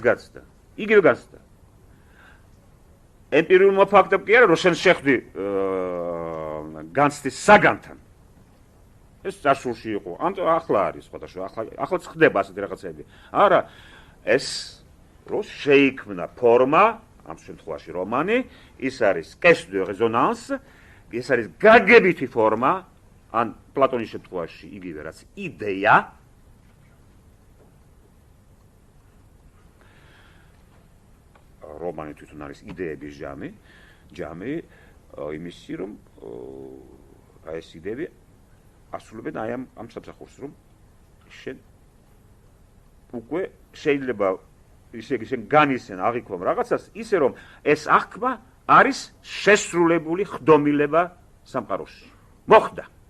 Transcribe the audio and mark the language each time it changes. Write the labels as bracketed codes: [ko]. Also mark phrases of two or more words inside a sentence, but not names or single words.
[ka] განცდა იგივე განცდა ემპირიულმა ფაქტებმა კი არა რომ შენ შეხვდი განცდის საგანთან ეს წარსულში იყო ან ახლა არის სხვადასხვა ახლა ხდება ასეთი რაღაცები არა ეს რო შეიქმნა ფორმა ამ შემთხვევაში რომანი ის არის [fr] caisse de résonance [ka] ეს არის გაგებითი ფორმა ან პლატონის შემთხვევაში იგივე რაც იდეა რომანი თვითონ არის იდეების ჯამი იმისი რომ აი ეს იდეები ასრულებენ აი ამ სამსახურს რომ შენ უკვე შეიძლება ისე შენ განისენ აღიქვამ რაღაცას ისე რომ ეს აღქმა არის შესრულებული ხდომილება სამყაროში მოხდა